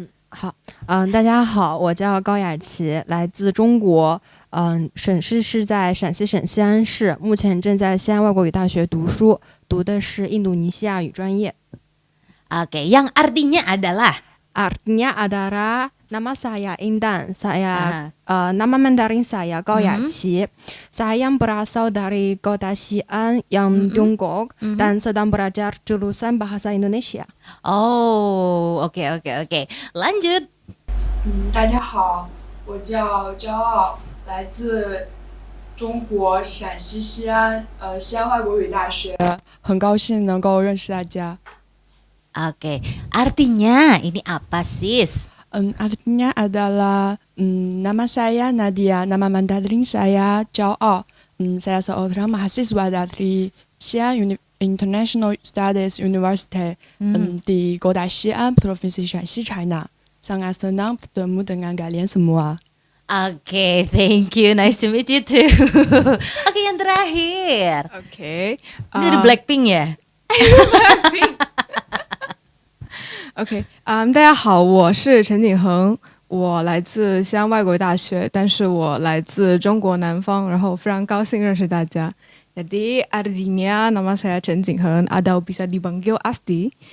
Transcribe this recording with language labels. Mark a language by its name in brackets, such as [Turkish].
[Chinese] 好，大家好，我叫高雅琪，来自中国，省市是在陕西省西安市，目前正在西安外国语大学读书，读的是印度尼西亚语专业。 [Indonesian] Oke, yang artinya adalah Artinya adalah nama saya Indan, nama Mandarin saya Gao Yaqi. Saya berasal dari kota Xi'an yang Tiongkok dan sedang belajar jurusan bahasa Indonesia. Oh, oke. Lanjut. [Chinese] 大家好，我叫骄傲，来自中国陕西西安，西安外国语大学。很高兴能够认识大家。 [Indonesian] Oke, artinya ini apa sis? Artinya adalah nama saya Nadia, nama Mandarin saya Zhao Ao. Saya seorang mahasiswa dari Xi'an International Studies University di kota Xi'an, Provinsi Shanxi, China. Sangat senang bertemu dengan kalian semua. [English] Oke, thank you, nice to meet you too. [Indonesian] Oke, yang terakhir. [English] OK， [Indonesian] Ini ada Blackpink ya? [Chinese] OK， 大家好，我是陈景恒，我来自西安外国语大学，但是我来自中国南方，然后非常高兴认识大家。 [Indonesian] Jadi artinya nama saya Chen Jinghen atau bisa dipanggil Asti.